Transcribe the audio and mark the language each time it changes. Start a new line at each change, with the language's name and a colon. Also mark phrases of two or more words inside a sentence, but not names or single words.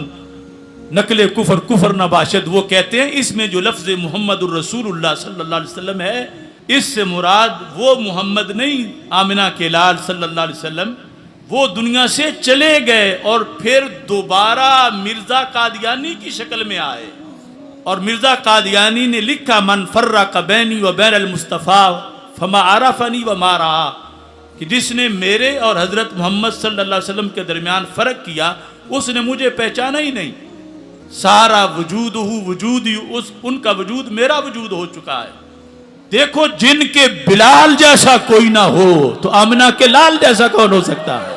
Persian: نقل کفر کفر نباشد،
Urdu: وہ کہتے ہیں اس میں جو لفظ
Arabic: محمد الرسول اللہ صلی اللہ علیہ وسلم
Urdu: ہے، اس سے مراد وہ محمد نہیں آمنہ کے لال
Arabic: صلی اللہ علیہ وسلم،
Urdu: وہ دنیا سے چلے گئے اور پھر دوبارہ مرزا قادیانی کی شکل میں آئے، اور مرزا قادیانی نے لکھا
Arabic: من فرق بینی و بین المصطفیٰ فما عرفنی وما رعا،
Urdu: کہ جس نے میرے اور حضرت محمد
Arabic: صلی اللہ علیہ وسلم
Urdu: کے درمیان فرق کیا اس نے مجھے پہچانا ہی نہیں. سارا وجود ان کا وجود میرا وجود ہو چکا ہے. دیکھو جن کے بلال جیسا کوئی نہ ہو تو آمنہ کے لال جیسا کون ہو سکتا ہے.